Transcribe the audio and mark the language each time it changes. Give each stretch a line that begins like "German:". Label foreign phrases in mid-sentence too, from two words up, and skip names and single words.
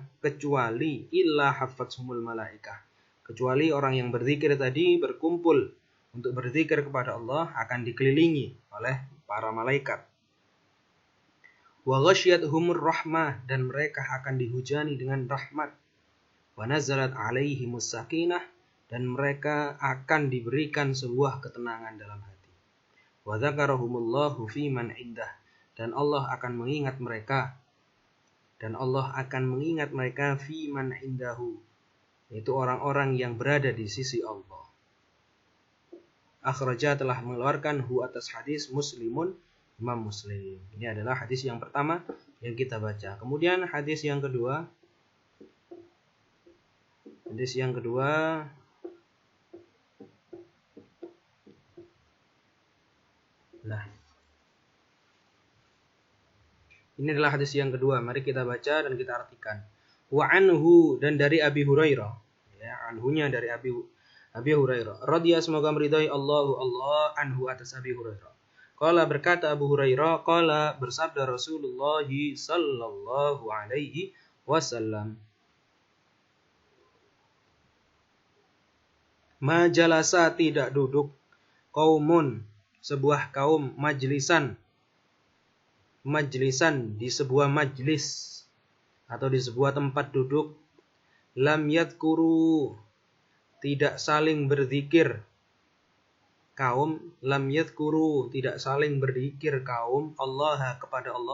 Indonesian: Kecuali
Arabic: إلا حفتهم الملائكة,
Indonesian: kecuali orang yang berzikir tadi berkumpul untuk berzikir kepada Allah akan dikelilingi oleh para malaikat.
Arabic: وغشيتهم الرحمة,
Indonesian: dan mereka akan dihujani dengan rahmat.
Arabic: ونزلت عليهم السكينة,
Indonesian: dan mereka akan diberikan sebuah ketenangan dalam hati.
Arabic: وذكرهم الله فيمن عنده,
Indonesian: dan Allah akan mengingat mereka
Arabic: فيمن عنده,
Indonesian: yaitu orang-orang yang berada di sisi Allah. Akhraja telah mengeluarkan hu atas hadis Muslimun, Imam Muslim. Ini adalah hadis yang pertama yang kita baca. Kemudian hadis yang kedua. Nah, ini adalah hadis yang kedua. Mari kita baca dan kita artikan.
Arabic: وعنه,
Indonesian: dan dari Abi Hurairah. Ya, anhunya dari Abi Hurairah. Radhiyallahu, semoga meridai Allah anhu atas Abi Hurairah. Qala, berkata Abu Hurairah, qala, bersabda Rasulullah
Arabic: صلى الله عليه وسلم.
Indonesian: Majalasa, tidak duduk, qaumun, sebuah kaum, majlisan di sebuah majlis atau di sebuah tempat duduk,
Arabic: لم يذكروا,
Indonesian: tidak saling berzikir kaum, tidak saling berzikir kaum, Allah kepada